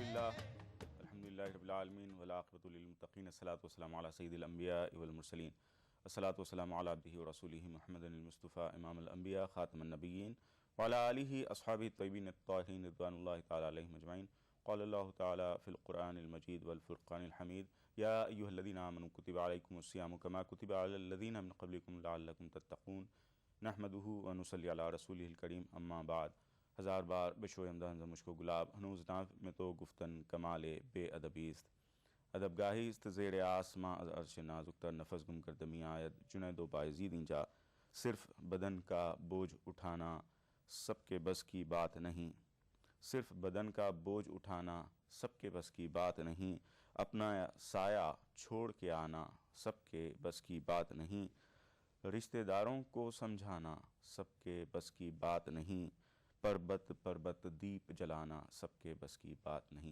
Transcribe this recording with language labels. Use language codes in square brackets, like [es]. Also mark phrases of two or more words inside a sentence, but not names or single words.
[ar] الحمدللہ رب العالمین والعاقبۃ للمتقین الصلاۃ والسلام علی سید الانبیاء والمرسلین الصلاۃ والسلام علی عبدہ ورسولہ محمد المصطفیٰ امام الانبیاء خاتم النبیین وعلی آلہ اصحابہ الطیبین الطاہرین رضوان اللہ تعالی علیہم اجمعین قال اللہ تعالی فی القرآن المجید والفرقان الحمید یا ایھا الذین آمنوا کتب علیکم الصیام کما کتب علی الذین من قبلکم لعلکم تتقون نحمدہ ونصلی علی رسولہ الکریم اما بعد۔ [fa] ہزار بار بشو امدان مشک و گلاب ہنوز ناف میں تو گفتن کمال بے ادبیست ادب گاہیست زیر آسماں از عرش نازک تر نفس گم کردمی آید جنید و بایزید اینجا [ur] صرف بدن کا بوجھ اٹھانا سب کے بس کی بات نہیں، صرف بدن کا بوجھ اٹھانا سب کے بس کی بات نہیں، اپنا سایہ چھوڑ کے آنا سب کے بس کی بات نہیں، رشتہ داروں کو سمجھانا سب کے بس کی بات نہیں، پربت دیپ جلانا سب کے بس کی بات نہیں۔